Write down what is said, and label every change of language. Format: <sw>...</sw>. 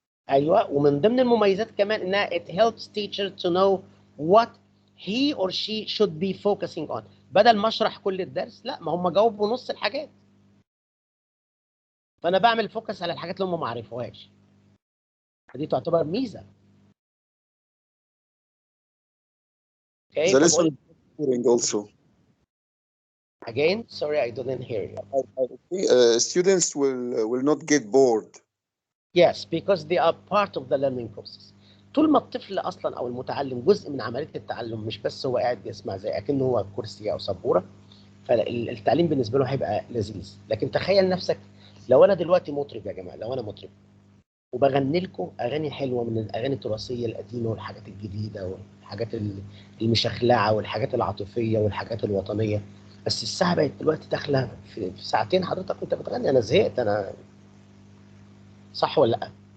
<ar>ايوه، ومن ضمن المميزات كمان انها</ar> <en>it helps teacher to know what he or she should be focusing on.</en> <ar>بدل ما اشرح كل الدرس، لا ما هم جاوبوا نص الحاجات، فانا بعمل فوكس على الحاجات اللي هم ما عرفوهاش، فدي تعتبر ميزه.</ar> <en>Okay, The lesson is boring also. Again, sorry, I didn't hear you. Students will not get bored. Yes, because they are part of the learning process.</en> <ar>طول ما الطفل اصلا او المتعلم جزء من عمليه التعلم، مش بس هو قاعد يسمع زي اكنه هو كرسي او سبوره، فالتعليم بالنسبه له هيبقى لذيذ. لكن تخيل نفسك لو انا دلوقتي مطرب يا جماعه، لو انا مطرب وبغني لكم اغاني حلوه من الاغاني التراثيه القديمه والحاجات الجديده والحاجات المشخلعه والحاجات العاطفيه والحاجات الوطنيه، بس الساعه بقت دلوقتي داخله في ساعتين حضرتك وانت بتغني، انا زهقت، انا صح ولا لا؟</ar>